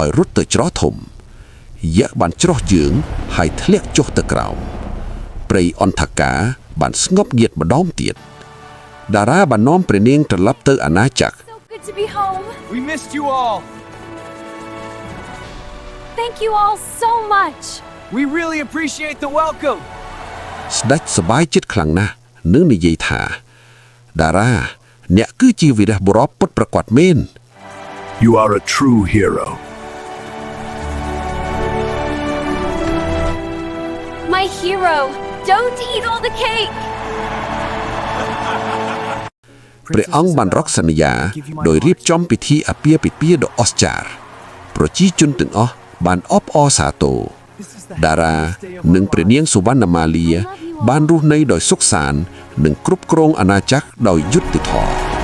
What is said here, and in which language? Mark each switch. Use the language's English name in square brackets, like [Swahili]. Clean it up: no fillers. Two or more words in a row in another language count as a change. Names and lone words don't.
[Khmer] ឲ្យរត់ទៅច្រោះធំយក្សបានច្រោះជើងហើយធ្លាក់ចុះទៅក្រោមព្រៃអន្តកាបានស្ងប់ងាតម្ដងទៀតតារ៉ាបាននាំព្រះនាងត្រឡប់ទៅអាណាចក្រ [English] So good to be home. We missed you all. Thank you all so much. We really appreciate the welcome. [Khmer] ស្ដេចសប្បាយចិត្តខ្លាំងណាស់នឹងនិយាយថាតារ៉ាអ្នកគឺជាវីរៈបុរសពិតប្រាកដមែន [English] You are a true hero. My hero! Don't eat all the cake! [Khmer] ព្រះអង្គបានរកសន្យាដោយរៀបចំពិធីអាពាហ៍ពិពាហ៍ដ៏អស្ចារ្យប្រជាជនទាំងអស់បានអបអរសាទរតារានិងព្រះនាងសុវណ្ណមាលាបានរស់នៅដោយសុខសាន្តនិងគ្រប់គ្រងអាណាចក្រដោយយុត្តិធម៌